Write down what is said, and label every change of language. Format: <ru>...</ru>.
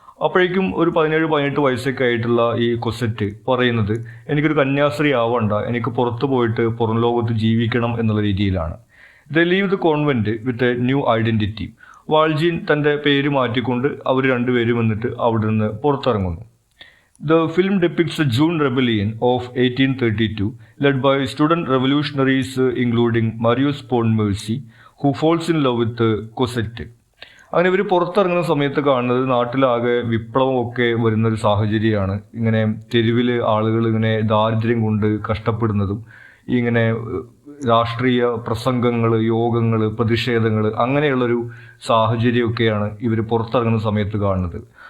<ml>അപ്പോഴേക്കും ഒരു 17-18 വയസ്സൊക്കെ ആയിട്ടുള്ള ഈ കൊസറ്റ് പറയുന്നത് എനിക്കൊരു കന്യാസ്ത്രീ ആവണ്ട, എനിക്ക് പുറത്തു പോയിട്ട് പുറം ലോകത്ത് ജീവിക്കണം എന്നുള്ള രീതിയിലാണ്.</ml> <en>They leave the convent with a new identity.</en> <ml>വാൾജീൻ തൻ്റെ പേര് മാറ്റിക്കൊണ്ട് അവർ രണ്ടുപേരും വന്നിട്ട് അവിടെ നിന്ന് പുറത്തിറങ്ങുന്നു.</ml> <en>The film depicts the June Rebellion of 1832 led by student revolutionaries including Marius Pontmercy who falls in love with Cosette.</en> <ml>അങ്ങനെ ഇവർ പുറത്തിറങ്ങുന്ന സമയത്ത് കാണുന്നത് നാട്ടിലാകെ വിപ്ലവമൊക്കെ വരുന്നൊരു സാഹചര്യമാണ്. ഇങ്ങനെ തെരുവിൽ ആളുകൾ ഇങ്ങനെ ദാരിദ്ര്യം കൊണ്ട് കഷ്ടപ്പെടുന്നതും ഇങ്ങനെ രാഷ്ട്രീയ പ്രസംഗങ്ങൾ, യോഗങ്ങൾ, പ്രതിഷേധങ്ങൾ, അങ്ങനെയുള്ളൊരു സാഹചര്യമൊക്കെയാണ് ഇവർ പുറത്തിറങ്ങുന്ന സമയത്ത് കാണുന്നത്.</ml>